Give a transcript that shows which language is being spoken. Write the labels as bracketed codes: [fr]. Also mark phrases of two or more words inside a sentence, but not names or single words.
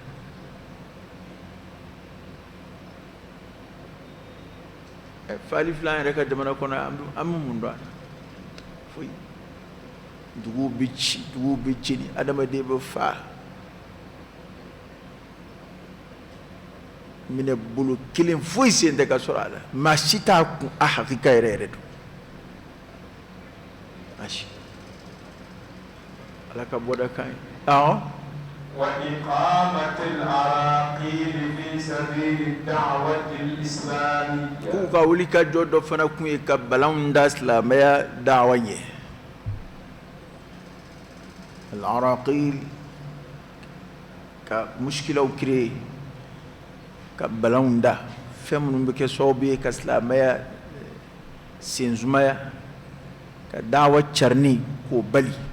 [bm] fali filan yɛrɛ ka jamana kɔnɔ an bɛ mun dɔn a la foyi duguw bɛ ci duguw bɛ cɛni adamaden bɛ fa minɛ bolo kelen foyi sen tɛ ka sɔrɔ a la maa si t'a kun a hakika yɛrɛ yɛrɛ don ayi ala ka bɔda kan ye [ar] وإقامة العراقيل في سبيل الدعوة الإسلامية. [bm] k'u ka wuli ka jɔ dɔ fana kun ye ka balanw da silamɛya dawa ɲɛ al-araqil ka muskilaw créer ka balanw da fɛn minnu bɛ kɛ sababu ye ka silamɛya senzumaya ka dawa carini k'o bali